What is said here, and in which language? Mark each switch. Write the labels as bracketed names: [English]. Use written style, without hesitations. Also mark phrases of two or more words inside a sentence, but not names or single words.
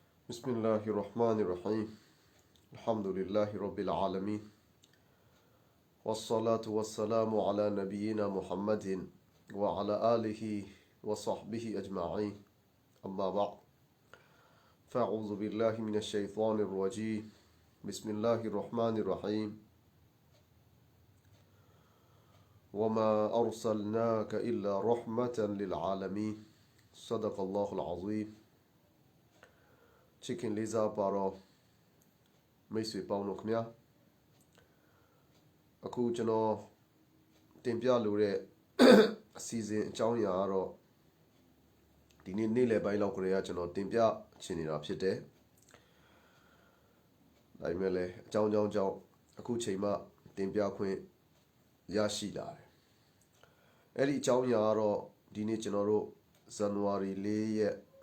[Arabic] بسم الله الرحمن الرحيم الحمد لله رب العالمين والصلاة والسلام على نبينا محمد وعلى آله وصحبه أجمعين أما بعد فأعوذ بالله من الشيطان الرجيم بسم الله الرحمن الرحيم وما أرسلناك إلا رحمة للعالمين صدق الله العظيم Chicken Lisa Baro [Burmese] မိတ်ဆွေပေါင်းတို့ခင်ဗျာအခုကျွန်တော်တင်ပြလိုတဲ့အစီအစဉ်အကြောင်းအရာကတော့ဒီနေ့လယ်ပိုင်းလောက်ခရေကကျွန်တော်တင်ပြချင်နေတာဖြစ်တယ် ဒါပေမဲ့လည်းအကြောင်းအခုချိန်မှတင်ပြခွင့်ရရှိလာတယ်အဲ့ဒီအကြောင်းအရာကတော့ဒီနေ့ကျွန်တော်တို့ဇန်နဝါရီ4ရက်